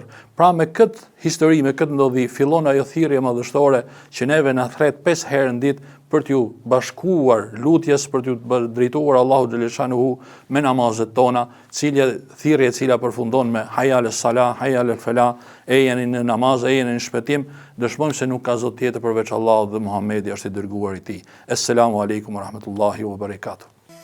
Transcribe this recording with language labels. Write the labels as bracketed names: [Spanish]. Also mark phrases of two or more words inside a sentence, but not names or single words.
[Albanian] Pra me këtë histori, me këtë ndodhi, fillon ajo thirrje madhështore që neve na thret 5 herë në ditë për t'ju bashkuar lutjes, për t'ju drejtuar Allahu xhaleshanuhu me namazet tona, thirrje e cila përfundon me [Arabic] حي على الصلاة، حي على الفلاح, [Albanian] e jeni në namaz, e jeni në shpëtim, dëshmojmë se nuk ka zot tjetër përveç Allahut dhe Muhamedi është i dërguar i tij. [Arabic] السلام عليكم ورحمة الله وبركاته.